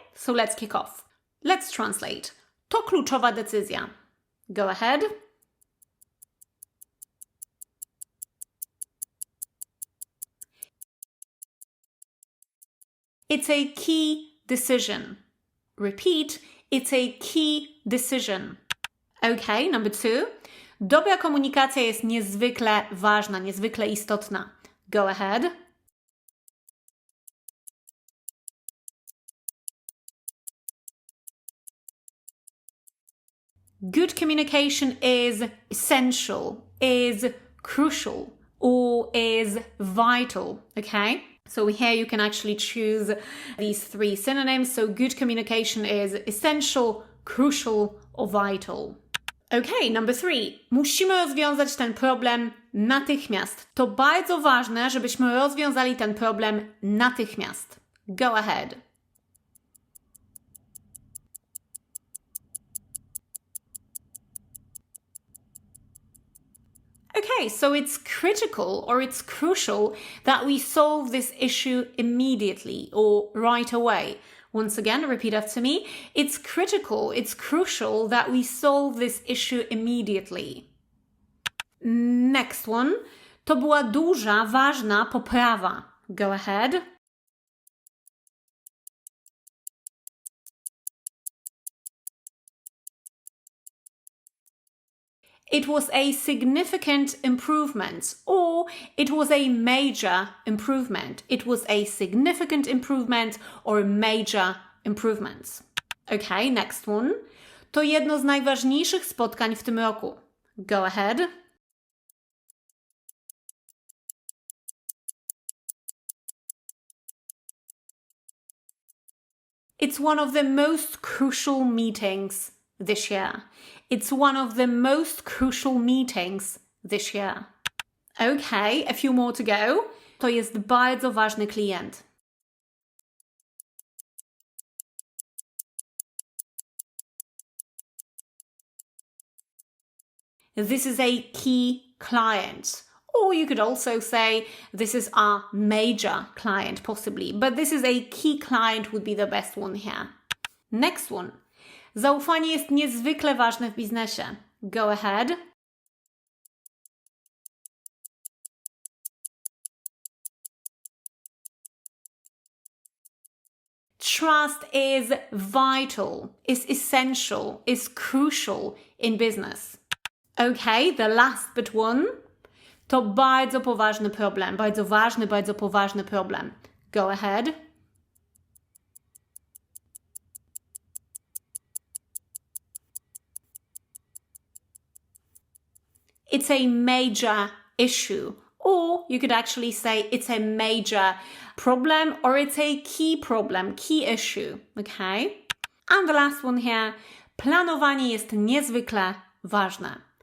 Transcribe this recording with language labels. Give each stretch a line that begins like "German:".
English: So let's kick off. Let's translate.
Polish: To kluczowa decyzja.
English: Go ahead. It's a key decision. Repeat, it's a key decision. Okay, number 2.
Polish: Dobra komunikacja jest niezwykle ważna, niezwykle istotna.
English: Go ahead. Good communication is essential, is crucial, or is vital, okay? So here you can actually choose these 3 synonyms. So good communication is essential, crucial, or vital. Okay, number 3.
Polish: Musimy rozwiązać ten problem natychmiast. To bardzo ważne, żebyśmy rozwiązali ten problem natychmiast.
English: Go ahead. Okay, so it's critical or it's crucial that we solve this issue immediately or right away. Once again, repeat after me. It's critical, it's crucial that we solve this issue immediately. Next one.
Polish: To była duża, ważna poprawa.
English: Go ahead. It was a significant improvement, or it was a major improvement. It was a significant improvement or a major improvement. Okay, next one.
Polish: To jedno z najważniejszych spotkań w tym roku.
English: Go ahead. It's one of the most crucial meetings this year. It's one of the most crucial meetings this year. Okay, a few more to go.
Polish: To jest bardzo ważny klient.
English: This is a key client. Or you could also say this is our major client, possibly. But this is a key client would be the best one here. Next one.
Polish: Zaufanie jest niezwykle ważne w biznesie.
English: Go ahead. Trust is vital, is essential, is crucial in business. Okay, the last but one.
Polish: To bardzo poważny problem. Bardzo ważny, bardzo poważny problem.
English: Go ahead. It's a major issue. Or you could actually say it's a major problem or it's a key problem, key issue. Okay? And the last one here.
Polish: Planowanie jest niezwykle ważne.